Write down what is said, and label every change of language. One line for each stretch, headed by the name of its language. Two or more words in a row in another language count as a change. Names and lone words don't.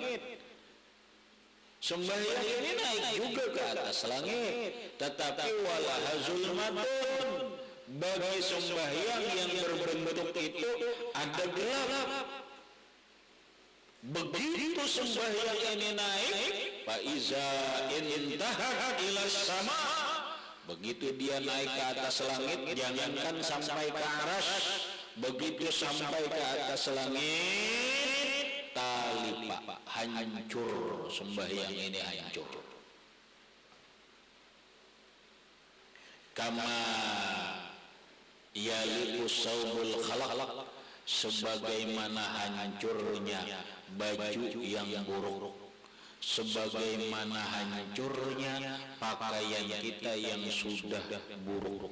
Indonesian: Sembahyang ini naik juga ke atas langit, tetapi
Arabic: ولها ظلمة,
Indonesian: bagi sembahyang yang berbentuk itu ada gelap. Begitu sembahyang ini naik,
Arabic: فإذا انتهى إلى السماء,
Indonesian: begitu dia naik ke atas langit, jangankan sampai ke arasy, begitu sampai ke atas langit, tali pak, hancur sembahyang ini, hancur.
Arabic: كما يبلى الثوب الخلق,
Indonesian: sebagaimana hancurnya baju yang buruk, sebagaimana hancurnya pakaian kita yang sudah buruk.